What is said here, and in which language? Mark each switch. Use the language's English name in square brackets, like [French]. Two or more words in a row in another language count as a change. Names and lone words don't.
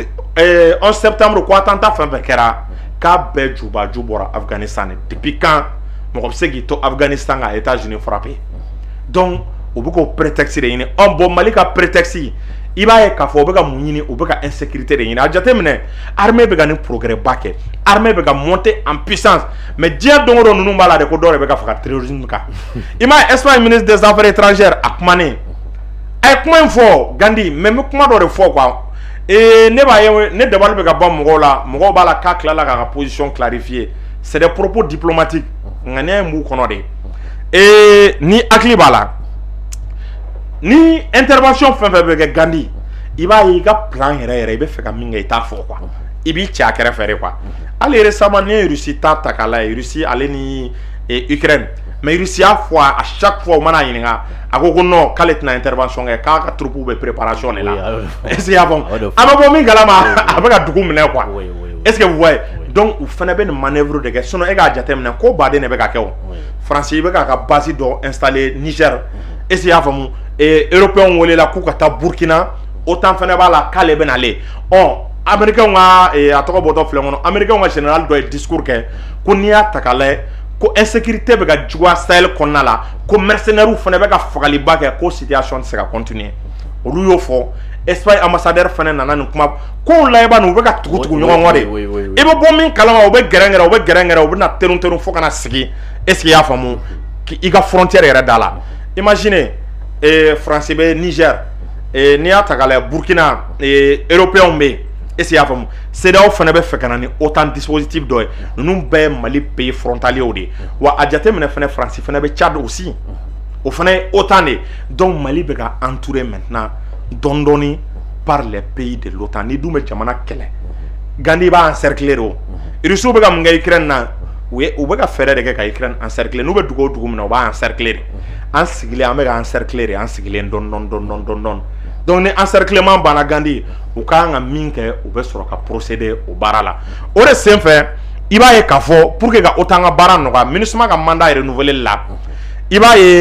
[Bambara] 11 septembre ko attentat fɛn fɛn kɛra k'a bɛɛ jubaju bɔra Afghanistan [French] depuis quand [Bambara] mɔgɔ bɛ se k'i to Afghanistan ka États-Unis frappé donc u bɛ k'o prétexte de ɲini bon Mali ka prétexte i b'a ye k'a fɔ u bɛ ka mun ɲini u bɛ ka insécurité de ɲini a jateminɛ armée bɛ ka ni progrès ba kɛ armée bɛ ka [French] monter en puissance [Bambara] mais diɲɛ don o don ninnu b'a la de ko dɔw de bɛ ka faga terrorisme kan i m'a ye Espagne [French] ministre des affaires étrangères [Bambara] a kumanen a ye kuma in fɔ Gandhi mais n bɛ kuma dɔ de fɔ quoi ne b'a ye ne dabali bɛ ka ban mɔgɔw la mɔgɔw b'a la k'a tilala k'a ka [French] position clarifier c'est des propos diplomatiques [Bambara] ŋaniya in b'u kɔnɔ de ni hakili b'a la ni intervention fɛn fɛn bɛ kɛ Gandhi i b'a ye i ka plan yɛrɛ yɛrɛ i bɛ fɛ ka min kɛ i t'a fɔ quoi i b'i cɛ a kɛrɛfɛ de quoi hali récemment ni ye Russie ta k'a lajɛ Russie ale ni Ukraine mais Russie y'a fɔ [French] à chaque fois [Bambara] u mana ɲininka a ko non k'ale tɛna intervention kɛ k'a ka troupes bɛ préparation de la [French] est-ce que [Bambara] y'a faamu a bɛ bɔ min kalama a bɛ ka dugu minɛ quoi [French] est-ce que vous voyez donc [Bambara] u fana bɛ nin manœuvre de kɛ sinon e k'a jateminɛ ko baden de bɛ ka kɛ o France i bɛ k'a ka base dɔ installer Niger [French] est-ce que [Bambara] y'a faamu Européens welela k'u ka taa Burkina OTAN fana b'a la k'ale bɛ nale Américains ka a tɔgɔ bɔtɔ filɛ kɔnɔ Américains ka général dɔ ye discours kɛ ko n'i y'a ta k'a lajɛ ko insécurité bɛ ka juguya Sahel kɔnɔna la ko mercenaires fana bɛ ka fagaliba kɛ ko situation tɛ se ka continuer olu y'o fɔ Espagne ambassadeur fana nana nin kuma ko laban n'u bɛ ka tugu ɲɔgɔn kɔ de i bɛ bɔ min kalama u bɛ gɛrɛngɛrɛ u bɛ na terun fo kana sigi [French] est-ce que [Bambara] i y'a faamu i ka frontière yɛrɛ da la imaginez France bɛ Niger n'i y'a ta k'a lajɛ Burkina Européens bɛ yen [French] est-ce que [Bambara] i y'a faamu CEDEAO fana bɛ fɛ ka na ni OTAN dispositif dɔ ye ninnu bɛɛ ye Mali [French] pays frontaliers [Bambara] de ye wa a jateminɛ fana France fana bɛ Tchad aussi o fana ye OTAN de donc Mali bɛ ka [French] entouré maintenant [Bambara] dɔɔni dɔɔni par [French] les pays de l'OTAN [Bambara] ni dun bɛ jamana kɛlɛ Gandhi b'a encercler o Russiw bɛ ka mun kɛ Ukraine na u bɛ ka fɛɛrɛ de kɛ ka Ukraine encercler n'u bɛ dugu o dugu min na u b'a encercler de an sigilen an bɛ ka encercler de an sigilen dɔɔni donc ni encerclement banna Gandhi u kan ka min kɛ u bɛ sɔrɔ ka procéder o baara la o de senfɛ i b'a ye k'a fɔ [French] pour que [Bambara] ka OTAN ka baara nɔgɔya MINUSMA ka [French] mandat renouvelé [Bambara] la i b'a